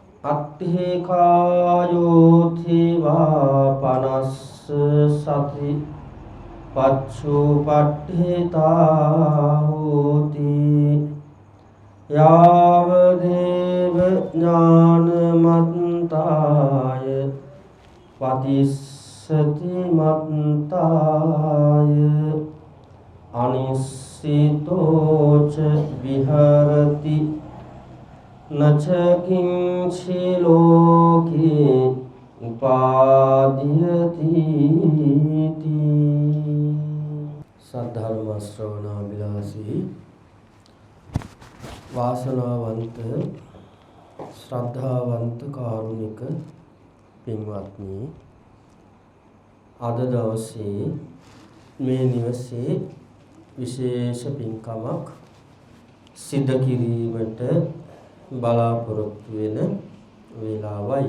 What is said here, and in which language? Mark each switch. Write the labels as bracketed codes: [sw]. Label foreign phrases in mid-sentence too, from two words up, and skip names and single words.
[pi] අත්ථේ කායෝති වා පනස්ස සති පච්චුපට්ඨිතා හෝති යාව දේව ඥානමත්තාය පතිස්සති මත්තාය අනිස්සිතෝච විහරති නචකින්චි ලෝකේ උපාදීයති [si] සද්ධර්ම ශ්‍රවණාබිලාසී වාසනාවන්ත ශ්‍රද්ධාවන්ත කාරුණික පින්වත්නි අද දවසේ මේ නිවසේ විශේෂ පින්කමක් සිදු කිරීමට බලාපොරොත්තු වෙන වේලාවයි.